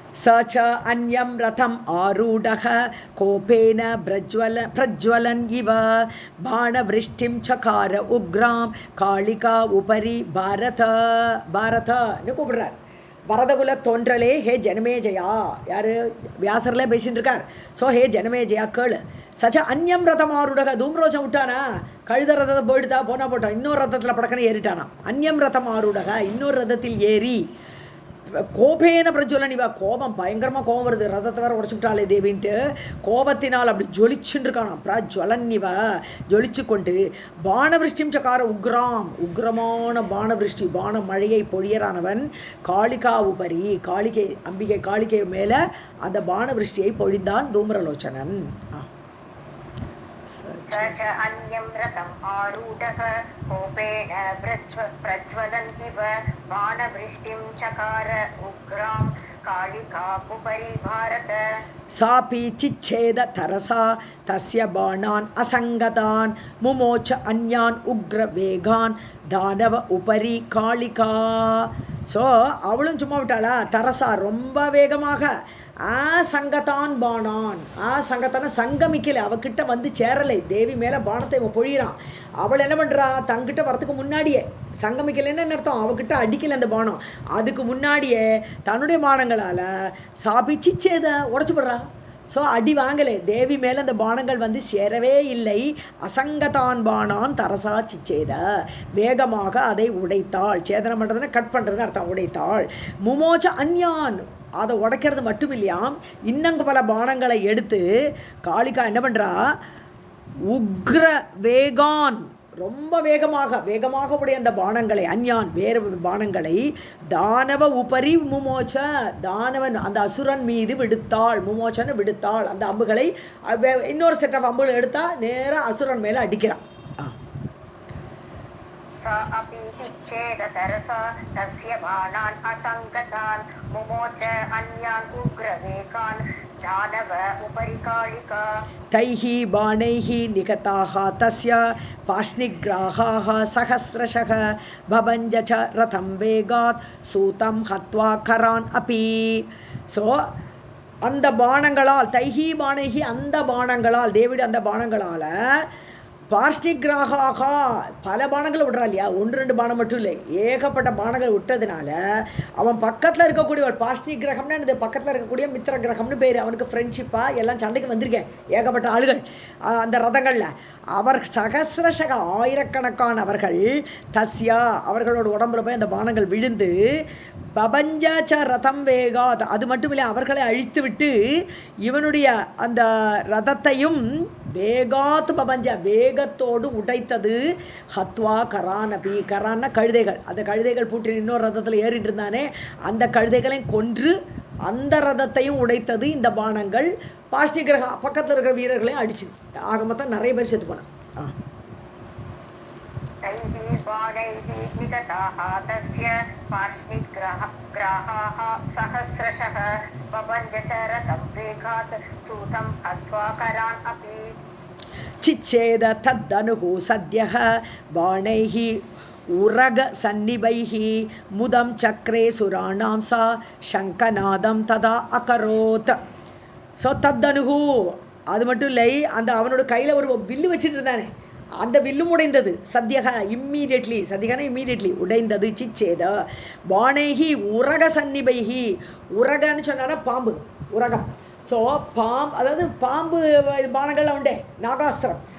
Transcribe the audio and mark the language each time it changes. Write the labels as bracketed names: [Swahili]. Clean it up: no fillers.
[Sanskrit] स च अन्यं रथम् आरूढः कोपेन प्रज्वलन् इव बाणवृष्टिं चकार उग्रां कालिका उपरि भारतன்னு [Tamil] கூப்பிடுறார். பரதகுல தோன்றலே, ஹே ஜனமேஜயா, யார் வியாசர்ல பேசிட்டு இருக்கார். ஸோ ஹே ஜனமேஜயா கேளு. [Sanskrit] சச்ச அந்யம் ரதம் ஆருடக, [Tamil] தூம்ரோஷம் விட்டானா, கழுத ரதத்தை போயிடுதா போட்டான், இன்னொரு ரதத்தில் படக்கன்னு ஏறிட்டானா. அந்யம் ரதம் ஆருடக, இன்னொரு ரதத்தில் ஏறி [Sanskrit] கோபேன பிரஜ்வலன் இவ [Tamil] கோபம் பயங்கரமாக கோபம் வருது, ரதத்தை வேற உடச்சுட்டாளே தேவின்ட்டு கோபத்தினால் அப்படி ஜொலிச்சுன்னு இருக்கானா. பிரஜ்வலன் இவ ஜொலிச்சு கொண்டு [Sanskrit] பானவிருஷ்டிம் சக்கார உக்ராம் [Tamil] உக்ரமான பானவிருஷ்டி பான மழையை பொழியறானவன் காளிகா உபரி காளிகை அம்பிகை காளிகை மேலே அந்த பானவிருஷ்டியை பொழிந்தான் தூம்ரலோச்சனன். [Sanskrit] स च अन्यं रथम् आरूढः कोपेन प्रज्वलन् इव बाणवृष्टिं चकार उग्रां कालिकापुपरि भारत. सापि चिच्छेद तरसा तस्य बाणान् असङ्गतान् मुमोच अन्यान् उग्रवेगान् दानव उपरि कालिका. [Tamil] ஸோ அவளும் சும்மா விட்டாளா, தரசா ரொம்ப வேகமாக சங்கத்தான் பானான் சங்கத்தான சங்கமிக்கலை, அவகிட்ட வந்து சேரலை, தேவி மேலே பானத்தை இவன் பொழியிறான். அவள் என்ன பண்ணுறா, தங்கிட்ட வரத்துக்கு முன்னாடியே சங்கமிக்கலைன்னு அர்த்தம், அவகிட்ட அடிக்கலை அந்த பானம், அதுக்கு முன்னாடியே தன்னுடைய பானங்களால் சாபிச்சு சேத உடச்சுப்படுறா. ஸோ அடி வாங்கலை, தேவி மேலே அந்த பானங்கள் வந்து சேரவே இல்லை. [Sanskrit] அசங்கதான் பானான் தரசா சிச்சேத [Tamil] வேகமாக அதை உடைத்தாள். சேதனம் பண்ணுறதுன்னா கட் பண்ணுறதுன்னு அர்த்தம், உடைத்தாள். முமோச்ச அந்யான் அதை உடைக்கிறது மட்டும் இல்லையாம், இன்னங்கு பல பானங்களை எடுத்து காளிகா என்ன பண்ணுறா, உக்ர வேகான் ரொம்ப வேகமாக உடைய அந்த பானங்களை அந்யான் வேறு பானங்களை தானவ உபரி முமோச்ச தானவன் அந்த அசுரன் மீது விடுத்தாள். முமோச்சன்னு விடுத்தாள். அந்த அம்புகளை இன்னொரு [English] set of [Tamil] அம்புகளை எடுத்தா நேராக அசுரன் மேலே அடிக்கிறான். [Sanskrit] सा अपि चिच्छेदतरसा तस्य बाणान् असङ्गतान् मुमोच अन्यान् उग्रवेगान् दानव उपरि कालिका. तैः बाणैः निगताः तस्य पाष्णिग्राहाः सहस्रशः भभञ्ज च रथं वेगात् सूतं हत्वा करान् अपि. [Tamil] ஸோ அந்த பானங்களால் தைஹி பானைஹி அந்த பானங்களால் தேவிடு அந்த பானங்களால் பார்ஷ்டிகிராகாக பல பானங்களை விடுறா இல்லையா, ஒன்று ரெண்டு பானம் மட்டும் இல்லை, ஏகப்பட்ட பானங்கள் விட்டதுனால அவன் பக்கத்தில் இருக்கக்கூடிய ஒரு பார்ஷ்டி கிரகம்னா இந்த பக்கத்தில் இருக்கக்கூடிய மித்திர கிரகம்னு பேர், அவனுக்கு ஃப்ரெண்ட்ஷிப்பாக எல்லாம் சண்டைக்கு வந்திருக்கேன் ஏகப்பட்ட ஆளுகள் அந்த ரதங்களில். அவர் சகசிரசக ஆயிரக்கணக்கான அவர்கள் தஸ்யா அவர்களோட உடம்புல போய் அந்த பானங்கள் விழுந்து [Sanskrit] பபஞ்சாச்ச ரதம் வேகாத் [Tamil] அது மட்டும் இல்லை அவர்களை அழித்து விட்டு இவனுடைய அந்த ரதத்தையும் வேகாத் பபஞ்ச வேகத்தோடு உடைத்தது. [Sanskrit] ஹத்வா கரானபி [Tamil] கரான்னா கழுதைகள், அந்த கழுதைகள் பூட்டி இன்னொரு ரதத்தில் ஏறிட்டு இருந்தானே அந்த கழுதைகளையும் கொன்று அந்த ரதத்தையும் உடைத்தது இந்த பானங்கள். பாஷ்டி கிரக பக்கத்தில் இருக்கிற வீரர்களையும் அடிச்சுது. ஆக மொத்தம் நிறைய பேர் செத்து போனான். [Sanskrit] तैः बाणैः निगताः तस्य पार्ष्णिग्राहाः सहस्रशः बभञ्ज च रथं वेगात् सूतं हत्वा करान् अपि. चिच्छेद तद्दनुः सद्यः बाणैः उरग सन्निभैः मुदं चक्रे सुराणां सा शङ्खनादं तदा अकरोत्. [Tamil] ஸோ தத்தனுகு அது மட்டும் இல்லை, அந்த அவனோட கையில் ஒரு வில்லு வச்சுட்டு இருந்தானே அந்த வில்லும் உடைந்தது. சத்யக இம்மீடியட்லி, சத்யகன இம்மீடியட்லி உடைந்தது. [Sanskrit] சிச்சேத பானைகி உரக சன்னிபைகி, [Tamil] உரகன்னு சொன்னா பாம்பு உரகம். ஸோ அதாவது பாம்பு பானங்கள்லாம் உண்டே நாகாஸ்திரம்.